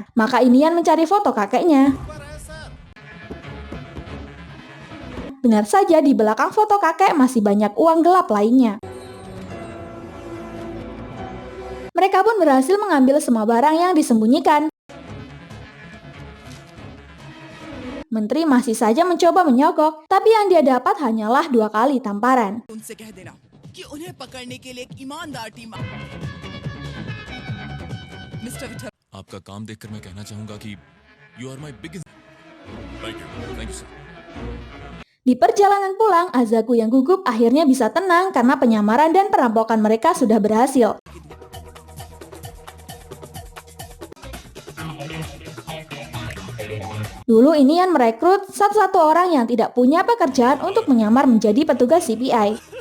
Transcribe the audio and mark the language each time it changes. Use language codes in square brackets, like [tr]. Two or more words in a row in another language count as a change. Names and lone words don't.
[id] Maka Inian mencari foto kakeknya. Benar saja, di belakang foto kakek masih banyak uang gelap lainnya. Mereka pun berhasil mengambil semua barang yang disembunyikan. Menteri masih saja mencoba menyogok, tapi yang dia dapat hanyalah 2 kali tamparan. [hi] आपका काम देखकर मैं कहना चाहूंगा कि [en] you are my biggest. Thank you sir. [id] Di perjalanan pulang, Azaku yang gugup akhirnya bisa tenang karena penyamaran dan perampokan mereka sudah berhasil. Dulu Inian merekrut satu-satu orang yang tidak punya pekerjaan untuk menyamar menjadi petugas CBI.